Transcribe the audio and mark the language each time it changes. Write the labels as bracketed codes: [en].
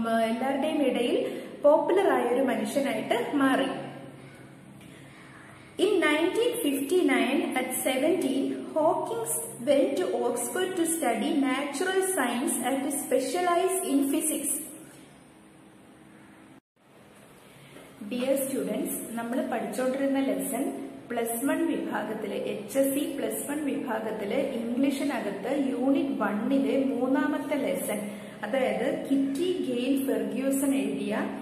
[ml] എല്ലാവരുടെയും ഇടയിൽ പോപ്പുലർ ആയ ഒരു മനുഷ്യനായിട്ട് മാറി. [en] In 1959, at 17, Hawking went to Oxford to study natural science and to specialize in physics. Dear students, [ml] നമ്മൾ പഠിച്ചുകൊണ്ടിരുന്ന ലെസൺ +1 വിഭാഗത്തിലെ HSC +1 വിഭാഗത്തിലെ ഇംഗ്ലീഷിനകത്ത് യൂണിറ്റ് 1ലെ 3ാമത്തെ ലെസൺ, അതായത് കിറ്റി ഗെയിൽ ഫെർഗ്യൂസൺ എഴുതിയ